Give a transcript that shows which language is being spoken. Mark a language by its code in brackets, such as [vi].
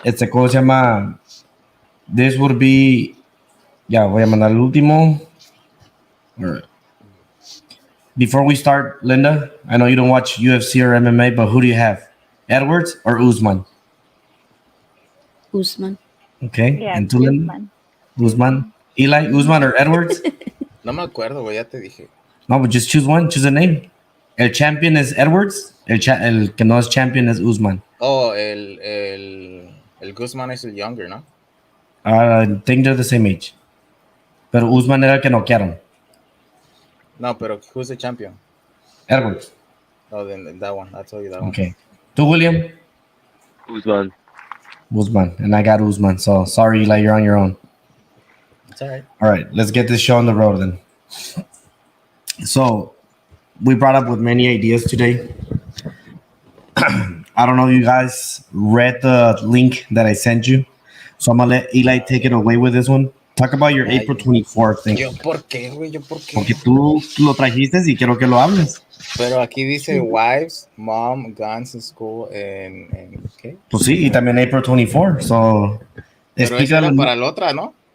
[es] ¿Cómo se llama? [en] This would be [es] Ya, voy a mandar el último. [en] All right. Before we start, Linda, I know you don't watch UFC or MMA, but who do you have? Edwards or Usman? Usman. Okay. Yeah, And tú, Linda? Guzman. Usman. Eli, Usman or Edwards? [es] No me acuerdo, güey, ya te dije. [en] No, but just choose one. Choose a name. [es] El champion is Edwards. El que no es champion es Usman. Oh, el Guzman es el younger, ¿no? [en] I think they're the same age. [es] Pero Usman era el que noquearon. [en] No, pero who's the champion? Edwards. Oh, then that one. I'll tell you that one. Okay. Tú, William? Usman. Usman. And I got Usman. So sorry, Eli, you're on your own. It's all right. All right, let's get this show on the road then. So, we brought up with many ideas today. I don't know if you guys read the link that I sent you. So I'm gonna let Eli take it away with this one. Talk about your Ay, April 24th thing. [es] ¿Yo por qué, güey? ¿Yo por qué? Porque tú lo trajiste y quiero que lo hables. Pero aquí dice [en] wives, mom, guns in school, and ¿qué? [es] Pues sí, y también April 24. So, Pero eso era para la otra, ¿no?